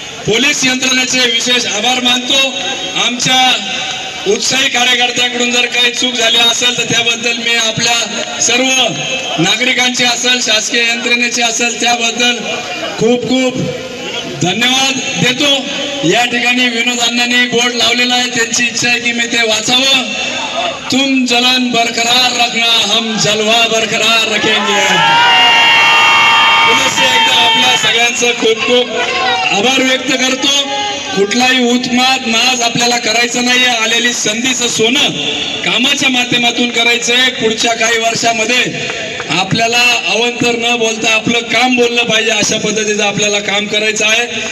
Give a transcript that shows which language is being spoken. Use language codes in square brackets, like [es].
[mr] Police यंत्रणेचे विशेष आभार मानतो। आमच्या उत्साही कार्यकर्त्यांकडून जर काही चूक झाली असेल तर त्याबद्दल मी आपल्या सर्व नागरिकांची असेल शासकीय यंत्रणेची असेल त्याबद्दल खूप खूप धन्यवाद देतो। या ठिकाणी विनोद अण्णांनी बोर्ड लावलेला आहे, त्यांची इच्छा आहे की मी ते वाचावं। [hi] तुम जलन बरकरार रखना, हम जलवा बरकरार रखेंगे। [mr] पुन्हा एकदा आपल्या सगळ्यांचं खूप खूप आभार व्यक्त करतो। कुठलाही उत्माद नाज आपल्याला करायचं नाहीये। आलेली संधीचं सोनं कामाच्या माध्यमातून करायचंय। पुढच्या काही वर्षामध्ये आपल्याला अवंतर न बोलता आपलं काम बोललं पाहिजे, अशा पद्धतीचं आपल्याला काम करायचं आहे।